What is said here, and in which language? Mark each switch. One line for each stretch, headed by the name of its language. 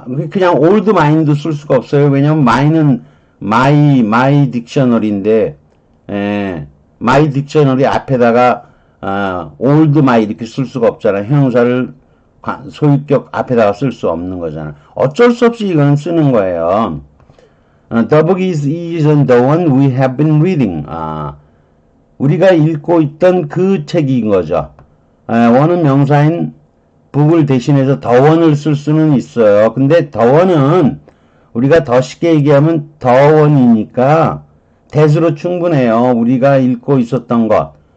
Korean: 그냥 old mine도 쓸 수가 없어요. 왜냐면 mine은 my dictionary인데, my dictionary 앞에다가, old my 이렇게 쓸 수가 없잖아요. 형용사를 소유격 앞에다가 쓸 수 없는 거잖아요. 어쩔 수 없이 이거는 쓰는 거예요.
English: The book isn't the one we have been reading.
Korean: 우리가 읽고 있던 그 책인 거죠. one은 명사인 book을 대신해서 the one을 쓸 수는 있어요. 근데 the one은 우리가 더 쉽게 얘기하면 the one이니까 that으로 충분해요. 우리가 읽고 있었던 것.